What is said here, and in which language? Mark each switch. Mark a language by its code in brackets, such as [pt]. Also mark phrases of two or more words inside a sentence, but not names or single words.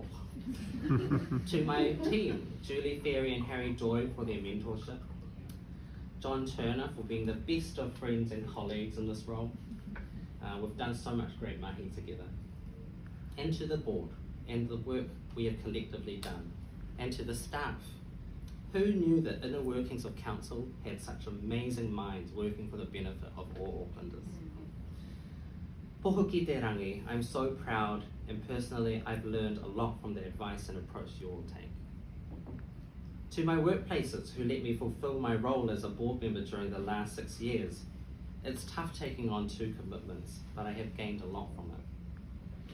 [en] To my team, Julie Ferry and Harry Joy for their mentorship, John Turner for being the best of friends and colleagues in this role. We've done so much great mahi together. And to the board and the work we have collectively done. And to the staff. Who knew that inner workings of council had such amazing minds working for the benefit of all Aucklanders? [mi] Pohuki te rangi, [en] I'm so proud, and personally I've learned a lot from the advice and approach you all take. To my workplaces who let me fulfill my role as a board member during the last 6 years, it's tough taking on 2 commitments, but I have gained a lot from it.